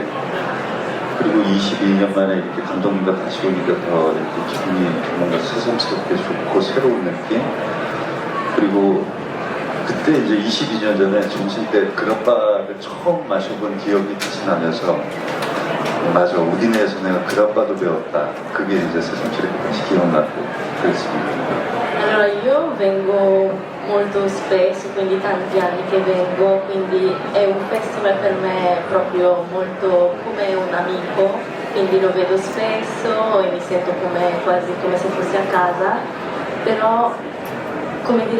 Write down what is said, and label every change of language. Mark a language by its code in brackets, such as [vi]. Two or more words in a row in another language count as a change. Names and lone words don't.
[ko] 그리고 22년 만에 이렇게 감독님과 다시 오니까 더 이렇게 기분이 뭔가 새삼스럽게 좋고 새로운 느낌. 그리고 그때 이제 22년 전에 점심 때 그라빠를 처음 마셔본 기억이 다시 나면서 맞아, 우디네에서 내가 그라빠도 배웠다. 그게 이제 새삼스럽게 다시 기억나고 그랬습니다. [it] Allora io vengo molto spesso, quindi tanti anni che vengo, quindi è un festival per me proprio molto come un amico, quindi lo vedo spesso e mi sento quasi come se fossi a casa, però come dire